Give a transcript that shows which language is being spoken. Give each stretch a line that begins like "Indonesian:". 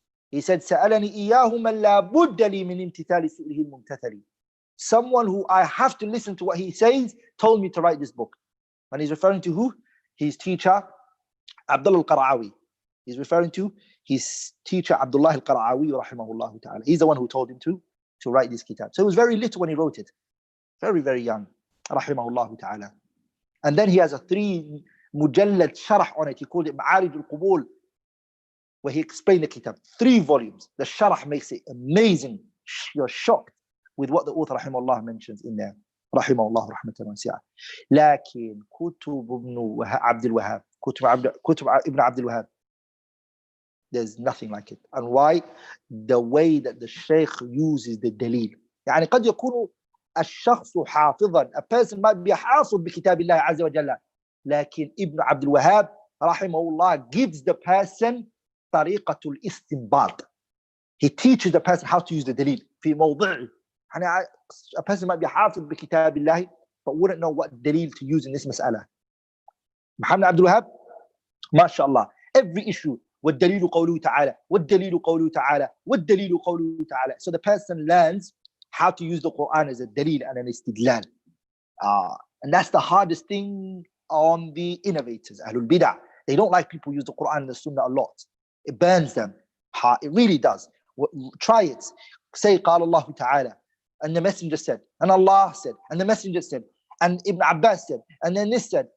Arabic: He said, سألني إياه من لا بد لي من امتثال سؤله الممتثل.
English: Someone who I have to listen to what he says told me to write this book. And he's referring to who? His teacher, Abdullah al-Qara'awi. He's referring to his teacher Abdullah al-Qara'awi rahimahullah ta'ala. He's the one who told him to write this kitab. So he was very little when he wrote it. Very, very young. Rahimahullah ta'ala. And then he has a 3 mujallad sharh on it. He called it Ma'arij al-Qubul. where he explained the kitab. 3 volumes. The sharh makes it amazing. You're shocked with what the author rahimahullah mentions in there.
Arabic: rahimahullah rahmatan wasi'ah. لكن كتب ابن عبد الوهاب, كتب ابن عبد الوهاب,
English: there's nothing like it. And why? The way that the Shaykh uses the dalil.
Arabic: يعني قد يكون الشخص حافظا,
English: a person might be
Arabic: حافظ بكتاب الله عز وجل, لكن ابن عبد الوهاب rahimahullah
English: gives the person
Arabic: طريقة الاستنباط.
English: He teaches the person how to use the dalil
Arabic: في موضعه.
English: يعني a person might be
Arabic: حافظ بكتاب الله
English: but wouldn't know what dalil to use in this مسألة.
Arabic: Muhammad Abdul Wahab, mashallah,
English: every issue,
Arabic: والدليل قوله تعالى, والدليل قوله تعالى, والدليل قوله تعالى.
English: So the person learns how to use the Quran as a dalil and an istidlal. And that's the hardest thing on the innovators, Ahlul Bid'ah. They don't like people use the Quran and the Sunnah a lot. It burns them. It really does. Try it. Say
Arabic: قال الله تعالى,
English: and the messenger said, and Allah said, and the messenger said, and Ibn Abbas said, and then this said.